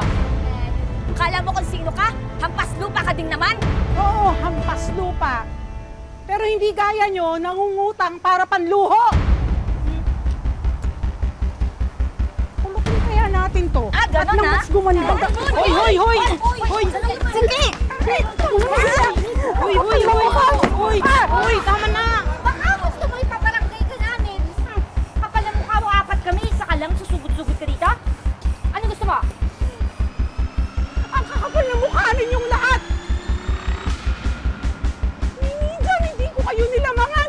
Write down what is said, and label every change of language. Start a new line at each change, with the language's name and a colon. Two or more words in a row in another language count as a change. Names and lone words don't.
Filipino: Kala mo kung sino ka? Hampas lupa ka din naman. Oo, hampas lupa. Pero hindi gaya nyo, nangungutang para panluho. Kulutin kaya natin to. Ah, At ganon, nang ha? mas gumanda. Hoy, hoy, hoy! Hoy! Sige! Hoy, hoy, hoy! Hoy, hoy, tama na! Baka gusto mo ipabarangay ka namin. Kapal na mukha mo, apat kami. Isa ka lang, susugod-sugod ka dito. Ano gusto mo? Ang kakapal na mukha ninyong lahat. Minsan, hindi ko kayo nilamangan.